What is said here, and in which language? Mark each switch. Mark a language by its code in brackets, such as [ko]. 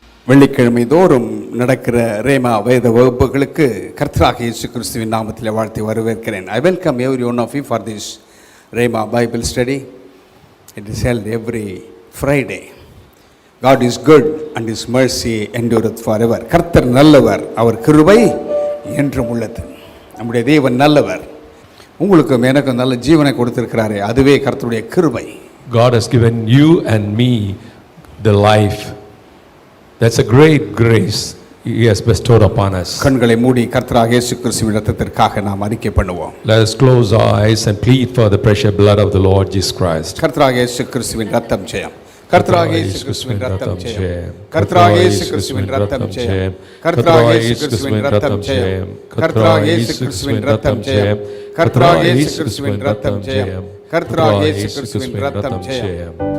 [ta] வெள்ளிக்கிழமை தோறும் நடக்கிற ரேமா வேத வகுப்புகளுக்கு கர்த்தராகிய இயேசு கிறிஸ்துவின் நாமத்தில் வாழ்த்தி வரவேற்கிறேன். [en] I welcome every one of you for this Rhema Bible study. It is held every Friday. God is good and His mercy endureth forever. [ta] கர்த்தர் நல்லவர், அவர் கிருபை என்றும் உள்ளது. நம்முடைய தேவன் நல்லவர். உங்களுக்கும் எனக்கும் நல்ல ஜீவனை கொடுத்திருக்கிறாரே, அதுவே கர்த்தருடைய கிருபை. [en] God has given you and me the life. That's a great grace He has bestowed upon us. [ta] கண்களை மூடி கர்த்தராகிய இயேசு கிறிஸ்துவின் இரத்தத்திற்காக நாம் அறிக்கை பண்ணுவோம். [en] Let us close our eyes and plead for the precious blood of the Lord Jesus Christ. [ta] கர்த்தராகிய இயேசு கிறிஸ்துவின் இரத்தம் ஜெயம். கர்த்தராகிய இயேசு கிறிஸ்துவின் இரத்தம் ஜெயம். கர்த்தராகிய இயேசு கிறிஸ்துவின் இரத்தம் ஜெயம். கர்த்தராகிய இயேசு கிறிஸ்துவின் இரத்தம் ஜெயம். கர்த்தராகிய இயேசு கிறிஸ்துவின் இரத்தம் ஜெயம். கர்த்தராகிய இயேசு கிறிஸ்துவின் இரத்தம் ஜெயம். கர்த்தராகிய இயேசு கிறிஸ்துவின் இரத்தம் ஜெயம்.